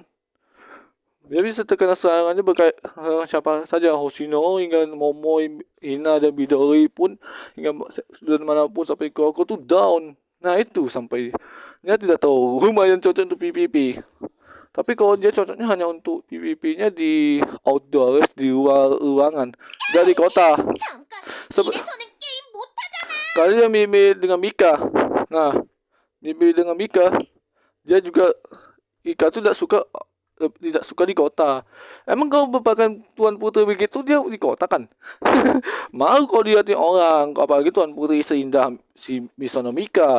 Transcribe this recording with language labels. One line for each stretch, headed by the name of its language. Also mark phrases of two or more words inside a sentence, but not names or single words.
Indonesian: Dia bisa terkena serangannya siapa saja, Hoshino hingga Momo, Ina dan Midori pun hingga dan manapun sampai Kuroko tuh down. Nah itu sampai dia tidak tahu lumayan cocok untuk PVP. Tapi kalau dia cocoknya hanya untuk PVP-nya di outdoor, di luar ruangan, dari kota.
Korean: 잠깐, 이래서는 게임 못하잖아.
Indonesian: Kali dia mirip dengan Mika. Nah, mirip dengan Mika, dia juga Ika tuh tidak suka di kota. Emang kalau merupakan tuan putri begitu dia di kota kan? Mau kalau dilihatin orang, apalagi tuan putri seindah si Misono Mika.